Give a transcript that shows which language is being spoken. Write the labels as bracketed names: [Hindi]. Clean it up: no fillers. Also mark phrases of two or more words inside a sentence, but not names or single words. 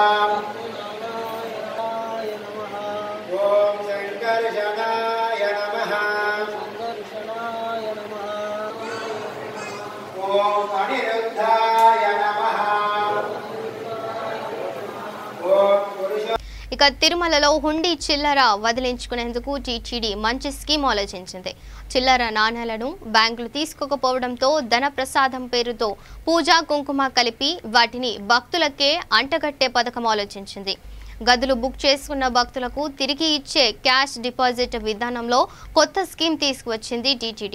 [Sanskrit] ओम संकर्षणाय नमः। ओम अनिरुद्धाय नमः। ओम पुरुष [Telugu] ఇక తిరుమలలో హుండీ చిల్లర వదిలించుకునేందుకు టీటీడీ మంచి స్కీమ్ ఆలోచించింది. చిల్లర నాణేలను బ్యాంకులు తీసుకోకపోవడంతో ధన ప్రసాదం పేరుతో పూజా కుంకుమ కలిపి వాటిని భక్తులకే అంటగట్టే పథకం ఆలోచించింది. గదులు బుక్ చేసుకున్న భక్తులకు తిరిగి ఇచ్చే క్యాష్ డిపాజిట్ విధానంలో కొత్త స్కీమ్ తీసుకువచ్చింది టీటీడీ.